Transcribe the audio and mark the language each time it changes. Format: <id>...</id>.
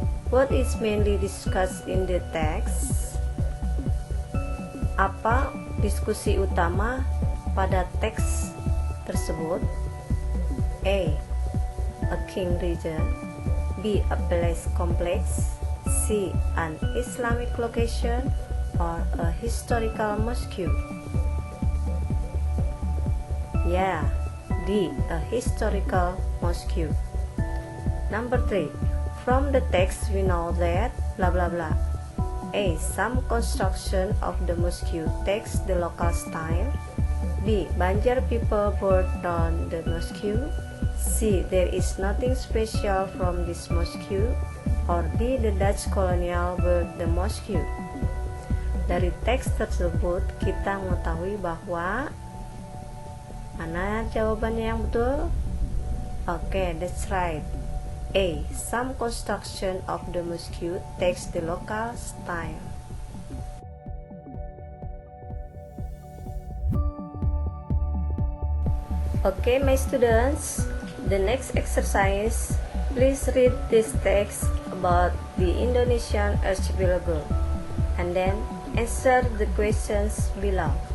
<en>What is mainly discussed in the text?</en> <id>Apa diskusi utama pada teks tersebut?</id> <en>A. A king region, B. A palace complex, C. An Islamic location, or a historical mosque? D. A historical mosque. Number 3. From the text we know that blah blah blah. A. Some construction of the mosque takes the local style. B. Banjar people burned down the mosque. C. There is nothing special from this mosque. Or D. The Dutch colonial built the mosque.</en> <id>Dari teks tersebut kita mengetahui bahwa mana jawabannya yang betul?</id> <en>Oke, that's right. A. Some construction of the mosque takes the local style. Okay, my students, the next exercise, please read this text about the Indonesian archipelago and then answer the questions below.</en>